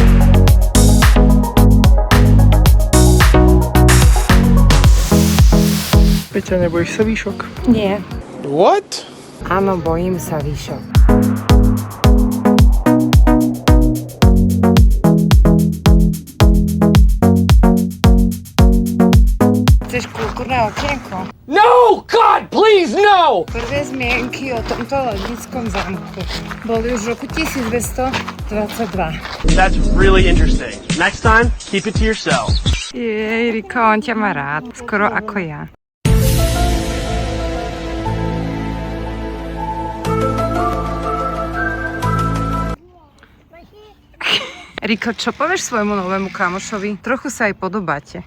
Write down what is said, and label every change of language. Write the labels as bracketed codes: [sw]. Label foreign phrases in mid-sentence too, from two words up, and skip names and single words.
[sk] Peťa, nebojíš sa výšok? Nie. [en] What? [sk] Áno, bojím sa výšok. Chceš kultúrne okienko? [en] No! God, please, no! [sk] Prvé zmienky o tomto lednickom zámku boli už v roku 1222. [en] That's really interesting. Next time, keep it to yourself. [sk] Jej, Riko, on ťa má rád, skoro ako ja. Riko, čo povieš svojmu novému kamošovi? Trochu sa aj podobáte.